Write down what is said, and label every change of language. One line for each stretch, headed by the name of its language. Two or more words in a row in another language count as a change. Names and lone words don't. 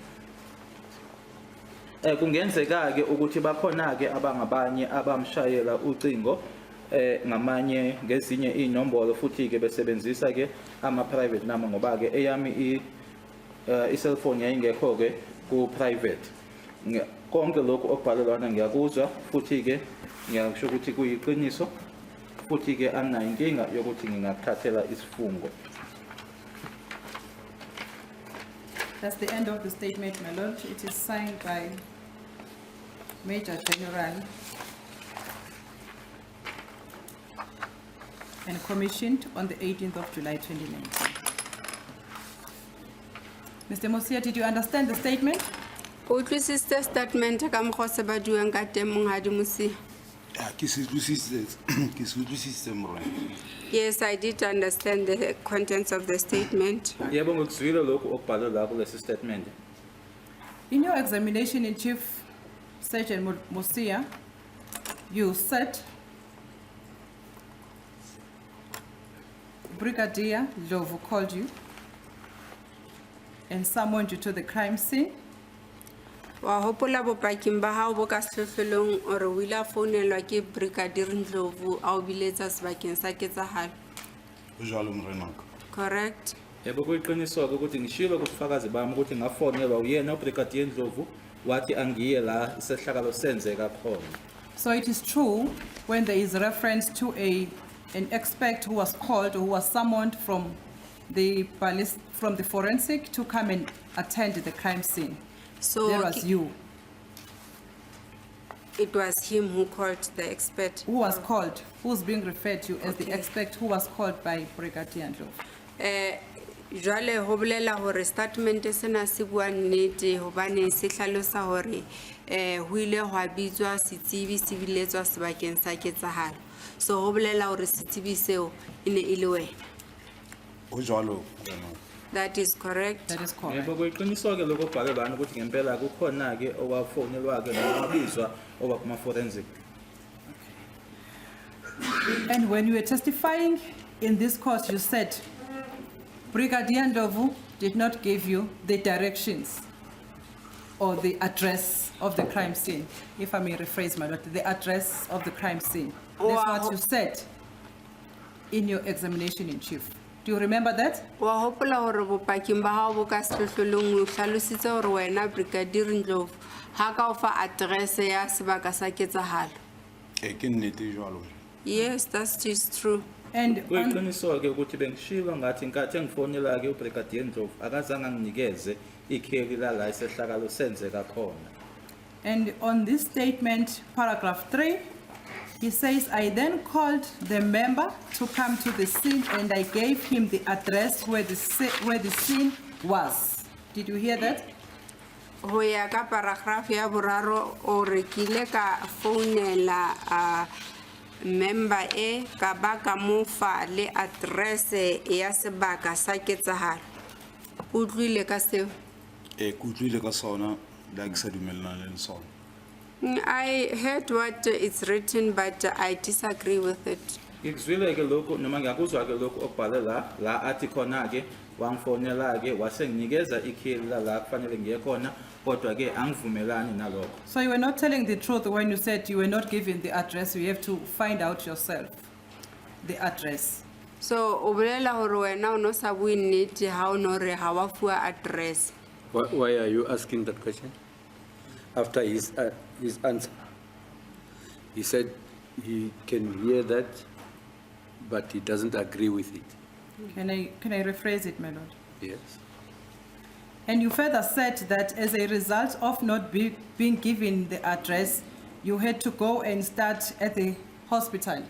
Zulu: kungenzeka ke ukuthi bakhona ke abangabanye abamshayela ucingo ngamanye ngezinye inombolo futhi ke besebenzisa ke ama
English: private number
Zulu: ngoba ke eyami i-cellphone yayingekho ke ku-private konke lokhu okubhalelwana ngiyakuzwa futhi ke ngiyakusho ukuthi kuyiqiniso futhi ke anginayo inkinga yokuthi ngingakuthathela isifungo.
English: That's the end of the statement, my lord. It is signed by Major General and commissioned on the 18th of July 2019. Mr. Mosia, did you understand the statement?
Southern Sotho: Utlwisiste statement ka mokgwa se ba duang ka teng monghadi Mosia.
English: Yes, I did understand the contents of the statement.
Zulu: Yebo ngikuzwile lokhu okubhalwe lapho kulesi statement.
English: In your examination in Chief Sergeant Mosia, you said Brigadier Lovo called you and summoned you to the crime scene.
Southern Sotho: Wa hopola bopaking ba hao bo ka sehlohlolong or o ile a founelwa ke Brigadier Ndlovu a o biletsa sebakeng sa ketsahalo.
English: Correct.
Zulu: Yebo kuyiqiniswa ukuthi ngishilo kubufakazi bami ukuthi ngafonelwa uyena uBrigadier Ndlovu wathi angiye la isehlakalo senzeka khona.
English: So it is true when there is reference to an expert who was called or who was summoned from the forensic to come and attend the crime scene. So There was you. it was him who called the expert. Who was called? Who's being referred to as the expert who was called by Brigadier Ndlovu?
Southern Sotho: Jwale ho bolela hore statement sena se bua nnete hobane se hlalosa hore ho ile hwa bitswa setsebi se biletswa sebakeng sa ketsahalo. So ho bolela hore setsebi seo e ne e le wena. Ho jwalo.
English: That is correct. That is correct.
Zulu: Yebo kuyiqiniso ke lokho obhale lana ukuthi ngempela kukhona ke owafonelwa ke nowabizwa oba kuma forensic.
English: And when you were testifying in this court, you said Brigadier Ndlovu did not give you the directions or the address of the crime scene, if I may rephrase my lord, the address of the crime scene. That's Wow. what you said in your examination in chief. Do you remember that?
Southern Sotho: Wa hopola hore bopaking ba hao bo ka sehlohlolong o hlalositse hore wena Brigadier Ndlovu ha ka o fa address ya sebaka sa ketsahalo. Ke nnete jwalo.
English: Yes, that's just true. And on,
Zulu: Kuyiqiniso ke ukuthi bengishilo ngathi inkathi engifonela ke uBrigadier Ndlovu akazange anginikeze ikheli la isehlakalo senzeka khona.
English: and on this statement, paragraph 3, he says, I then called the member to come to the scene and I gave him the address where the scene was. Did you hear that?
Southern Sotho: Ho ya ka paragraph ya boraro o rekile ka founela member e ka ba ka mo fa le address ya sebaka sa ketsahalo. O tlile ka seo? Ke utlwile ka sona la ke sa dumellana le sona.
English: I heard what it's written but I disagree with it.
Zulu: Ngikuzwile ke lokho noma ngiyakuzwa ke lokho obhale la athi khona ke wangifonela ke wasenginikeza ikheli la kufanele ngiye khona kodwa ke angivumelani nalokho.
English: So you were not telling the truth when you said you were not given the address. You have to find out yourself the address.
Southern Sotho: So o bolela hore wena o no sa bue nnete ha o no re ha wa fuwa address.
English: Why are you asking that question? After his answer, he said he can hear that, but he doesn't agree with it. Can I rephrase it, my lord? Yes. And you further said that as a result of not being given the address, you had to go and start at the hospital.